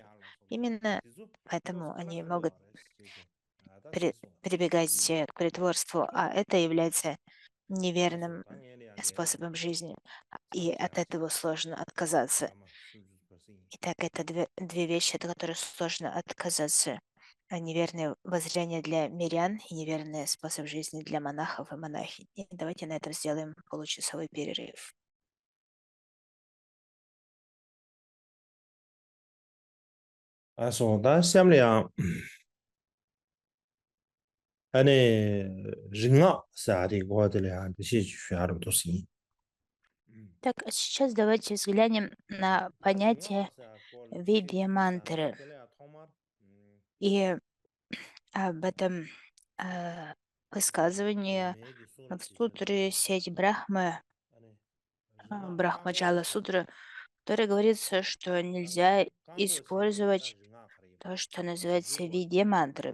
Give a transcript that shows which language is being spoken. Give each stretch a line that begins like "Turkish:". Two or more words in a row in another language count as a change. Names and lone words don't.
Russian: Именно поэтому они могут прибегать к притворству, а это является неверным способом жизни, и от этого сложно отказаться. Итак, это две вещи, от которых сложно отказаться. Неверное воззрение для мирян и неверный способ жизни для монахов и монахинь. И давайте на этом сделаем получасовой перерыв. 다 샘량 아니 링아 사디 고들야 диши шуару тоси. Так, а сейчас давайте взглянем на понятие видья мантры. И об этом э, высказывании в сутре сеть Брахмы, Брахмаджала сутра, в которой говорится, что нельзя использовать то, что называется видья мантры.